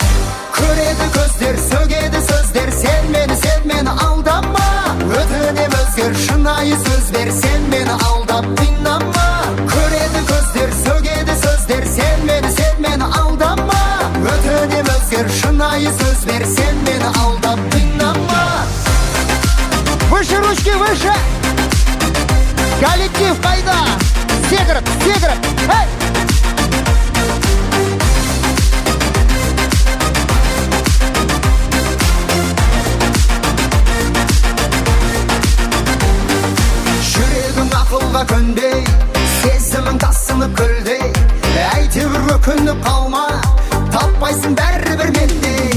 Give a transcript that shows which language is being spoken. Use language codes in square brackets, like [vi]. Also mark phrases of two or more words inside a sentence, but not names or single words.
[kk] Көреді көздер, сөгеді сөздер, сен мені алдама. Өтінем өзгер, шынайы сөз бер, сен мені алдап қинама. Көреді көздер, сөгеді сөздер, сен мені алдама. Өтінем өзгер, шынайы сөз бер, сен мені алдап қинама. [ru] Выше ручки, выше. [kk] Коллектив қайда? Секіріп, эй! Жүрегің ақылға көнбей, сезімің тасынып көлдей, әйтеуір өкініп қалма, таппайсың бәрібір мендей.